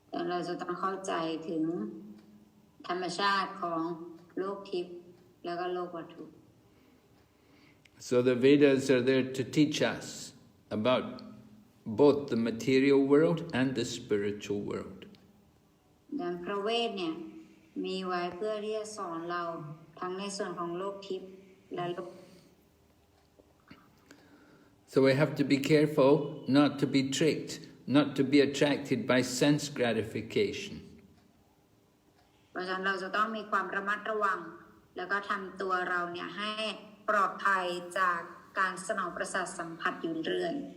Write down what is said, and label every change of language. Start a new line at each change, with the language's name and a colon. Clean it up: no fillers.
Thai: เราจะต้องเข้าใจถึงธรรมชาติของโลกทิพย์แล้วก็โลกวัตถุ
English: So the Vedas are there to teach us about both the material world and the spiritual world.
Thai: ดังพระเวทเนี่ยมีไว้เพื่อที่จะสอนเราทั้งในส่วนของโลกทิพย์และโลก
English: So we have to be careful not to be tricked, not to be attracted by sense gratification.
Thai: เพราะฉะนั้นเราจะต้องมีความระมัดระวังแล้วก็ทำตัวเราเนี่ยให้ปลอดภัยจากการสนองประสาทสัมผัสอยู่เรื่อย